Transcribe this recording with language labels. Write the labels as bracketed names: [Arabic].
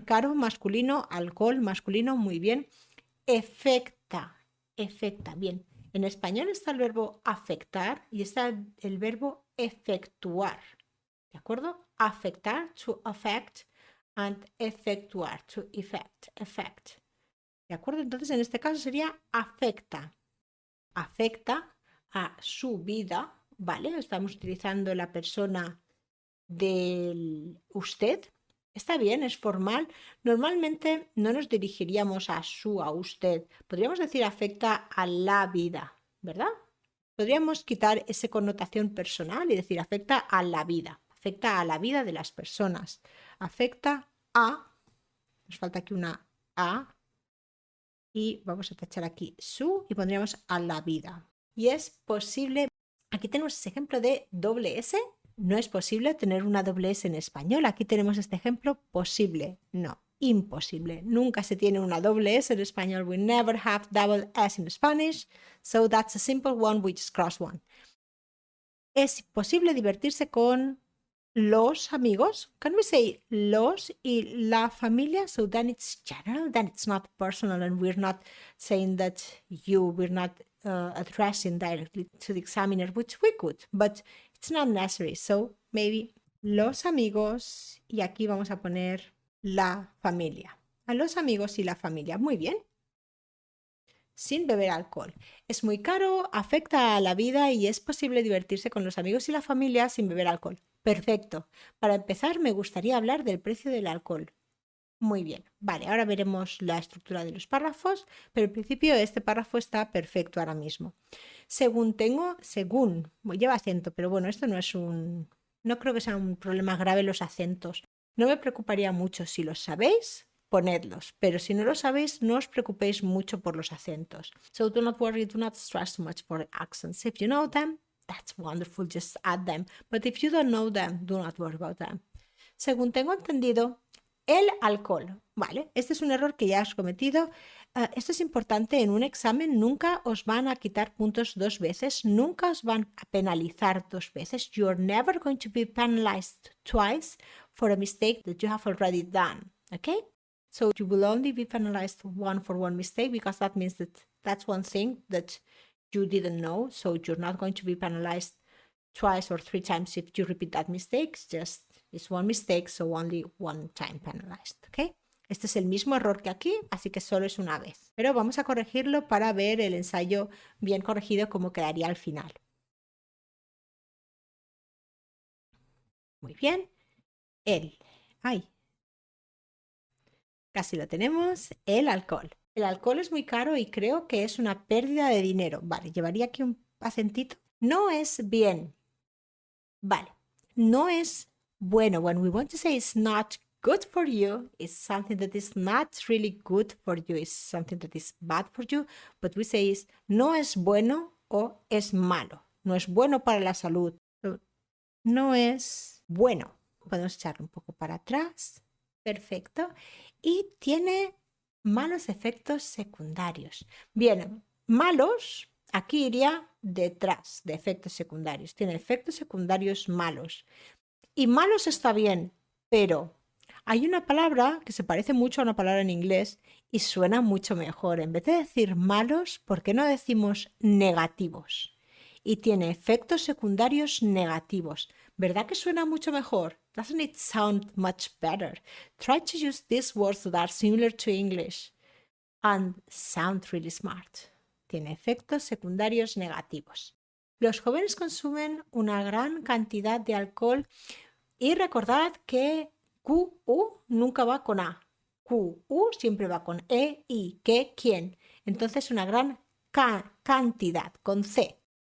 [Spanish] Caro, masculino, alcohol, masculino, muy bien. Efecta, bien. En español está el verbo afectar y está el verbo efectuar. ¿De acuerdo? [English] Afectar, to affect, and efectuar, to effect. [Spanish] ¿De acuerdo? Entonces, en este caso sería afecta. Afecta a su vida, ¿vale? Estamos utilizando la persona del usted. Está bien, es formal. Normalmente no nos dirigiríamos a usted. Podríamos decir afecta a la vida, ¿verdad? Podríamos quitar esa connotación personal y decir afecta a la vida. Afecta a la vida de las personas. Afecta a, nos falta aquí una A, y vamos a tachar aquí su y pondríamos a la vida. Y es posible, aquí tenemos ese ejemplo de doble S. No es posible tener una doble S en español. Aquí tenemos este ejemplo posible. No, imposible. Nunca se tiene una doble S en español. [English] We never have double S in Spanish. So that's a simple one. We just cross one. [Spanish] Es posible divertirse con los amigos. [English] Can we say [Spanish] los y la familia? [English] So then it's general, then it's not personal, and we're not saying that we're not addressing directly to the examiner, which we could, but it's not necessary. So maybe los amigos, [Spanish] y aquí vamos a poner la familia. A los amigos y la familia. Muy bien. Sin beber alcohol. Es muy caro, afecta a la vida y es posible divertirse con los amigos y la familia sin beber alcohol. Perfecto. Para empezar, me gustaría hablar del precio del alcohol. Muy bien. Vale, ahora veremos la estructura de los párrafos, pero en principio este párrafo está perfecto ahora mismo. Según, lleva acento, pero bueno, esto no creo que sea un problema grave los acentos. No me preocuparía mucho si los sabéis. Ponedlos, pero si no lo sabéis, no os preocupéis mucho por los acentos. [English] So do not worry, do not stress too much for accents. If you know them, that's wonderful, just add them. But if you don't know them, do not worry about them. [Spanish] Según tengo entendido, el alcohol, ¿vale? Este es un error que ya has cometido. Esto es importante, en un examen nunca os van a quitar puntos 2 veces, nunca os van a penalizar 2 veces. [English] You're never going to be penalized twice for a mistake that you have already done, okay? So you will only be penalized for one mistake because that means that that's one thing that you didn't know. So you're not going to be penalized twice or 3 times if you repeat that mistake. It's one mistake, so only one time penalized. ¿Okay? [Spanish] Este es el mismo error que aquí, así que solo es una vez. Pero vamos a corregirlo para ver el ensayo bien corregido como quedaría al final. Muy bien. Casi lo tenemos. El alcohol. El alcohol es muy caro y creo que es una pérdida de dinero. Vale, llevaría aquí un acentito. No es bien. Vale. No es bueno. [English] When we want to say it's not good for you, it's something that is not really good for you. It's something that is bad for you. But we say is [Spanish] no es bueno o es malo. No es bueno para la salud. No es bueno. Podemos echarlo un poco para atrás. Perfecto. Y tiene malos efectos secundarios. Bien, malos, aquí iría detrás de efectos secundarios. Tiene efectos secundarios malos. Y malos está bien, pero hay una palabra que se parece mucho a una palabra en inglés y suena mucho mejor. En vez de decir malos, ¿por qué no decimos negativos? Y tiene efectos secundarios negativos. ¿Verdad que suena mucho mejor? [English] Doesn't it sound much better? Try to use these words that are similar to English and sound really smart. [Spanish] Tiene efectos secundarios negativos. Los jóvenes consumen una gran cantidad de alcohol y recordad que QU nunca va con A. QU siempre va con E, I, ¿qué? ¿Quién? Entonces una gran cantidad con C.